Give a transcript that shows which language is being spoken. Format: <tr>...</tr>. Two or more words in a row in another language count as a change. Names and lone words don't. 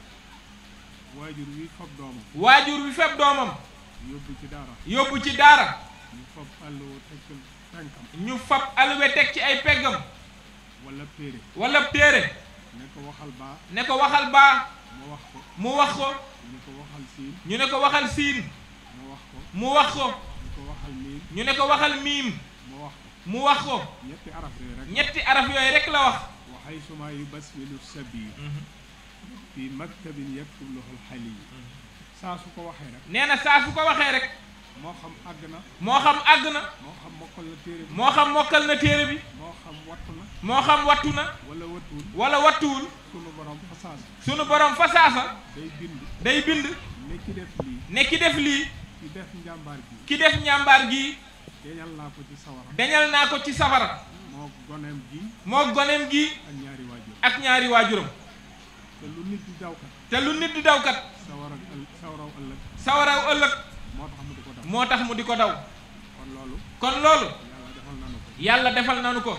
<wo>waajur wi fab doomam yóbbu ci daara ñu fab alluwa teg ci ay peggam wala téere ne ko waxal baa mu wax ko ñu ne ko waxal siin mu wax ko ñu ne ko waxal miim mu wax ko ñetti araf yooyu rek la wax</wo> <ar>وحيثما يبسمل السبي في مكتب يكتب له الحلي</ar> <wo>saa su ko waxee rek nee na saa su ko waxee rek moo xam àgg na moo xam àgg na moo xam mokkal na téere bi moo xam mokkal na téere bi moo xam wattu na moo xam wattu na wala wattuwul sunu borom fa saasa day bind ne ki def lii ki def njàmbaar gi deñal naa ko ci safara moo goneem gi ak ñaari waajuram te lu nit di dawkat sawaraw ëllëg moo tax mu di ko daw kon loolu yàlla defal nanu ko</wo>